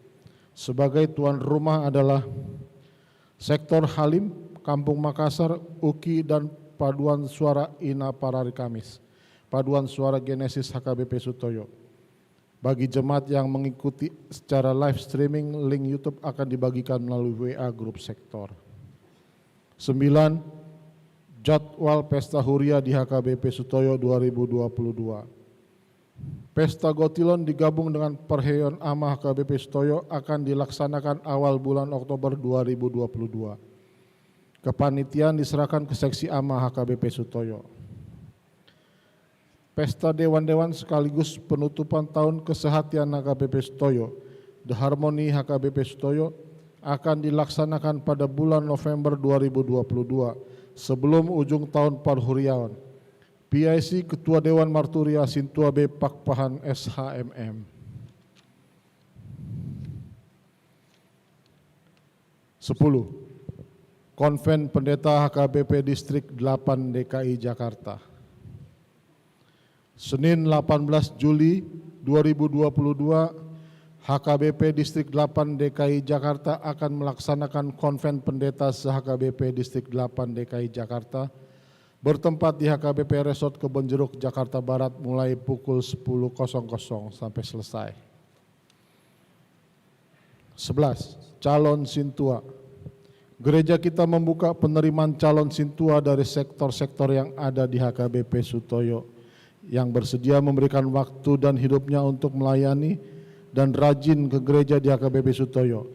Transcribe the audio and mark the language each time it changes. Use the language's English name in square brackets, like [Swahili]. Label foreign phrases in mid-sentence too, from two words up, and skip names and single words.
[Indonesian] Sebagai tuan rumah adalah Sektor Halim, Kampung Makassar, UKI, dan Paduan Suara Ina Parari Kamis, Paduan Suara Genesis HKBP Sutoyo. Bagi jemaat yang mengikuti secara [English] live streaming, [Indonesian] link YouTube akan dibagikan melalui WA grup sektor. 9. Jadwal Pesta Huria di HKBP Sutoyo 2022. Pesta Gotilon digabung dengan Perheyon Ama HKBP Sutoyo akan dilaksanakan awal bulan Oktober 2022. Kepanitiaan diserahkan ke Seksi Ama HKBP Sutoyo. Pesta Dewan-Dewan sekaligus penutupan tahun kesehatian HKBP Sutoyo, The Harmony HKBP Sutoyo, akan dilaksanakan pada bulan November 2022 sebelum ujung tahun Parhuriawan. PIC Ketua Dewan Marturia Sintua B Pakpahan SHMM. 10. Konven Pendeta HKBP Distrik 8 DKI Jakarta. Senin 18 Juli 2022, HKBP Distrik 8 DKI Jakarta akan melaksanakan Konven Pendeta se-HKBP Distrik 8 DKI Jakarta bertempat di HKBP Resort Kebonjeruk, Jakarta Barat mulai pukul 10.00 sampai selesai. 11. Calon Sintua. Gereja kita membuka penerimaan calon Sintua dari sektor-sektor yang ada di HKBP Sutoyo yang bersedia memberikan waktu dan hidupnya untuk melayani dan rajin ke gereja di HKBP Sutoyo.